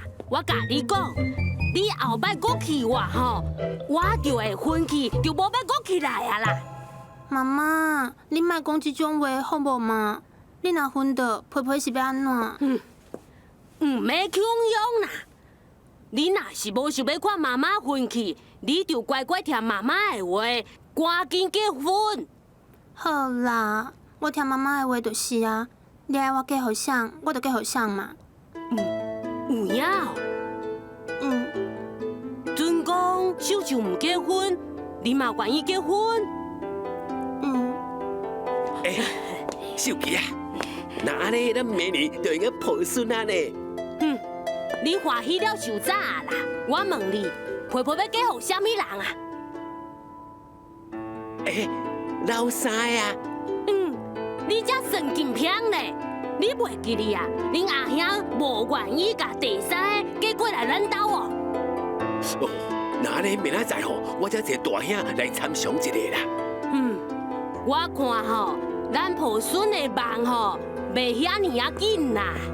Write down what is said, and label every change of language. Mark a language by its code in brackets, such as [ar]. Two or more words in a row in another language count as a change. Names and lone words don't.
[nan] 我甲你讲，你后摆搁气我吼，我就会生气，就无要搁起来啊啦。妈妈，你莫讲这种话好无嘛？你若昏倒，皮皮是要安怎？唔免强用啦。你若是无想要看妈妈生气，你就乖乖听妈妈的话，赶紧结婚。好啦，我听妈妈的话就是啊。你爱我嫁互谁，我就嫁互谁嘛。有影。准讲秀秀唔结婚，你嘛愿意结婚？秀琪啊，那安尼咱明年就应该抱孙啊呢。你欢喜了伤早啦！我问你，婆婆要嫁互什么人啊？老三啊。你这神经病呢？ 你袂记哩啊？恁阿兄无愿意甲第三个嫁过来咱兜哦。哦，那呢明仔载吼，我才找大兄来参详一下啦。我看吼，咱抱孙的梦吼，袂遐尼啊紧啦。